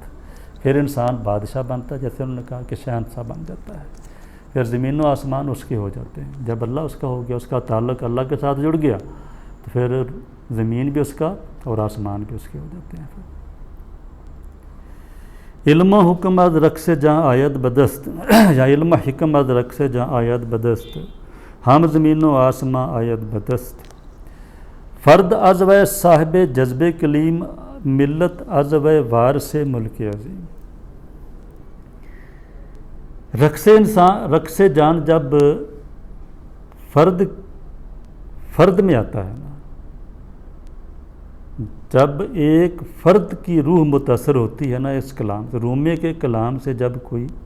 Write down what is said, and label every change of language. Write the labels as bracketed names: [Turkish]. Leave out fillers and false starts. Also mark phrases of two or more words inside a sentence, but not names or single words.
[Urdu] پھر انسان بادشاہ بنتا ہے، جیسے انہوں نے کہا کہ شہنشاہ بن جاتا ہے، پھر زمین و آسمان اس کے ہو جاتے ہیں۔ جب اللہ اس کا ہو گیا، اس کا تعلق اللہ کے ساتھ جڑ گیا، تو پھر زمین بھی اس کا اور آسمان بھی اس کے ہو جاتے ہیں۔ [Persian] علم و حکم از رقص جہاں آید بدست، یا علم و حکم از رقص جہاں آید بدست، ہم زمین و آسمان آید بدست، فرد از و صاحب جذب کلیم، ملت از و وارث ملک عظیم۔ [Urdu] رقص جان جب فرد میں آتا ہے نا، جب ایک فرد کی روح متاثر ہوتی ہے نا اس کلام سے، رومیہ کے کلام سے جب کوئی